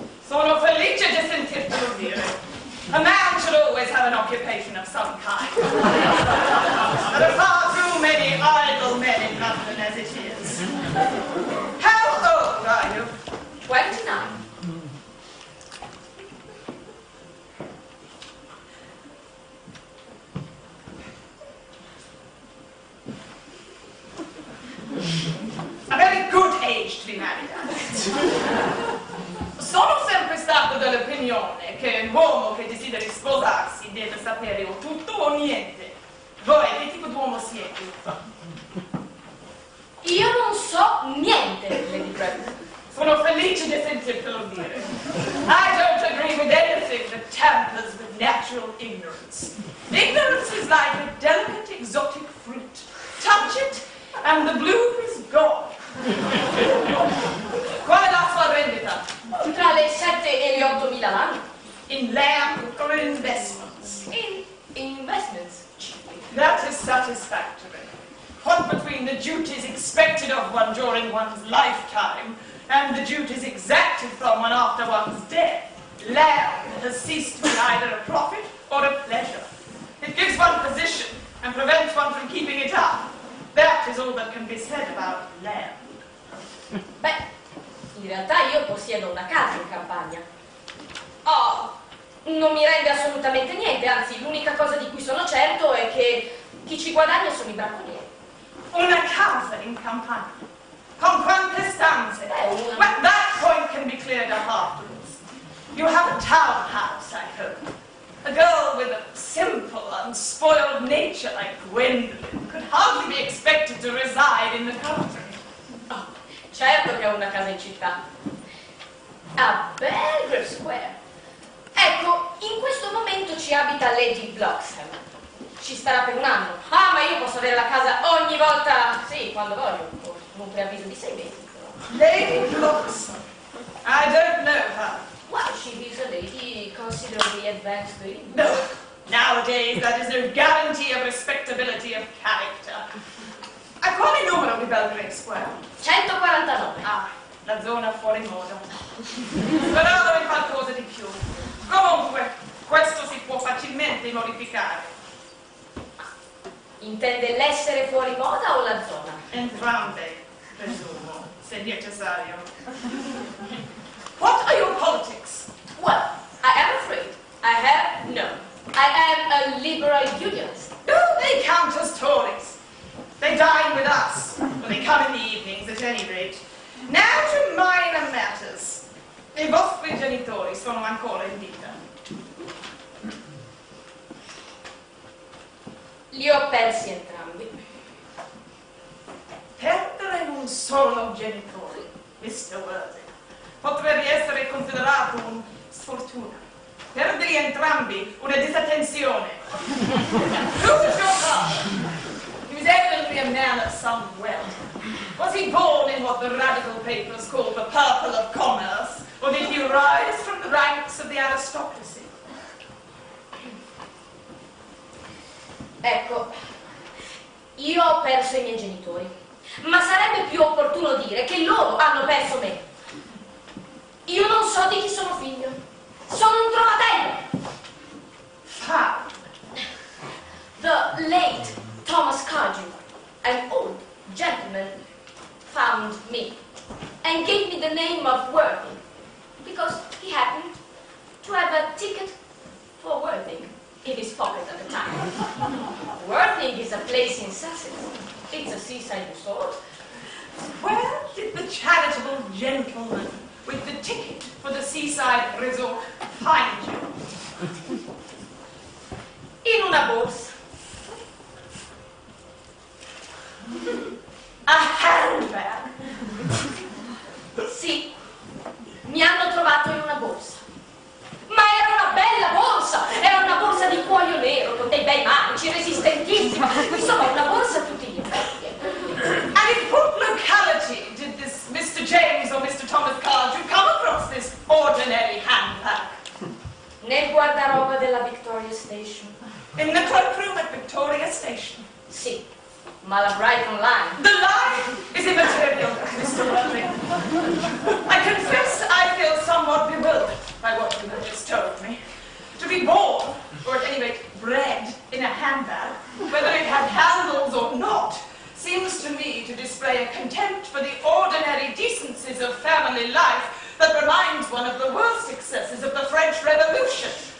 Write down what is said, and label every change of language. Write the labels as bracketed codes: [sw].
[it] Sono felice di sentirtelo dire. [en] A man should always have an occupation of some kind. There are far too many idle men in London as it is. How old are you? 29. A very good age to be married at. [it] Sono sempre stato dell'opinione che un uomo che desideri sposarsi deve sapere o tutto o niente. Voi che tipo d'uomo siete? Io non so niente, Lady Bracknell. Sono felice di sentirtelo dire. [en] I don't agree with anything that tampers with natural ignorance. Ignorance is like a delicate exotic fruit. Touch it and the bloom is gone. [it] Qual è la sua rendita? Tra le 7 e le 8.000 l'anno. [en] In land or in investments? In investments. That is satisfactory. What between the duties expected of one during one's lifetime and the duties exacted from one after one's death, land has ceased to be either a profit or a pleasure. It gives one position and prevents one from keeping it up. That is all that can be said about land. [it] Beh, in realtà io possiedo una casa in campagna. Oh, non mi rende assolutamente niente, anzi, l'unica cosa di cui sono certo è che chi ci guadagna sono i bracconieri. Una casa in campagna? Con quante stanze? Una. [en] Well, that point can be cleared up afterwards. You have a townhouse, I hope. A girl with a simple, unspoiled nature like Gwendolyn could hardly be expected to reside in the country. [it] Oh, certo che ho una casa in città. A Belgrave Square. Ecco, in questo momento ci abita Lady Bloxham. Ci starà per un anno. Ah, ma io posso avere la casa ogni volta, sì, quando voglio, con un preavviso di 6 mesi. [en] Lady Bloxham? I don't know her. Well, she is a lady considerably advanced age. No, nowadays that is no guarantee of respectability of character. [it] A quale numero di Belgrave Square? 149. Ah, la zona fuori moda. Però dove qualcosa di più. Comunque, questo si può facilmente modificare. Intende l'essere fuori moda o la zona? Entrambe, presumo, se necessario. [en] What are your politics? Well, I am afraid I have none. I am a liberal unionist. Oh, they count as Tories. They dine with us, or they come in the evenings at any rate. Now to minor matters. [it] I vostri genitori sono ancora in vita. Li ho persi entrambi. Perdere un solo genitore, Mr. Wilde, potrebbe essere considerato un sfortuna. Perderli entrambi, una disattenzione. [en] Who's your father? He was evidently a man of some wealth. Was he born in what the radical papers call the purple of commerce, or did he rise from the ranks of the aristocracy? [it] Ecco, io ho perso i miei genitori, ma sarebbe più opportuno dire che loro hanno perso me. Io non so di chi sono figlio. Sono un trovatello. [en] How? The late Thomas Cardew, an old gentleman, found me and gave me the name of Worthing because he happened to have a ticket for Worthing in his pocket at the time. Worthing is a place in Sussex. It's a seaside resort. Where did the charitable gentleman with the ticket for the seaside resort find you? [it] In una borsa. [en] A handbag? [it] Sì, mi hanno trovato in una borsa. Ma era una bella borsa! Era una borsa di cuoio nero, con dei bei manici, resistentissima. Insomma, una borsa a tutti gli effetti. [en] And in what locality did this Mr. James or Mr. Thomas Cardew come across this ordinary handbag? [it] Nel guardaroba della Victoria Station. [en] In the cloakroom at Victoria Station? [it] Sì, ma la Brighton Line. [en] The line is immaterial, Mr. Worthing. I confess I feel somewhat bewildered by what you have just told me. To be born, or at any rate bred, in a handbag, whether it had handles or not, seems to me to display a contempt for the ordinary decencies of family life that reminds one of the worst excesses of the French Revolution.